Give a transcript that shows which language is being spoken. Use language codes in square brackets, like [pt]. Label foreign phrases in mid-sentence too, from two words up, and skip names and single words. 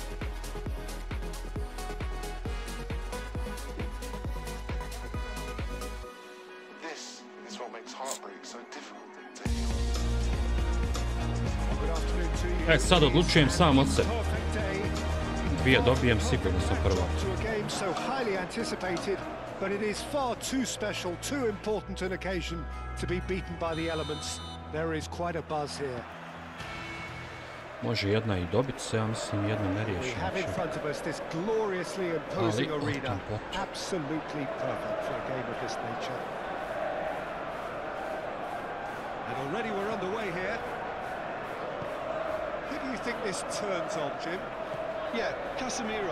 [hr] Sad odlučujem sam od sebe. 2 dobijem, sigurno sam prvak. [en] But it is far too special, too important an occasion to be beaten by the elements. There is quite a buzz here. [hr] Može jedna i dobit se, ja mislim jedna ne riješi. [en] We have in front of us this gloriously imposing arena. Absolutely perfect for a game of this nature. And already we're underway here. Who do you think this turns on, Jim? Yeah, Casemiro.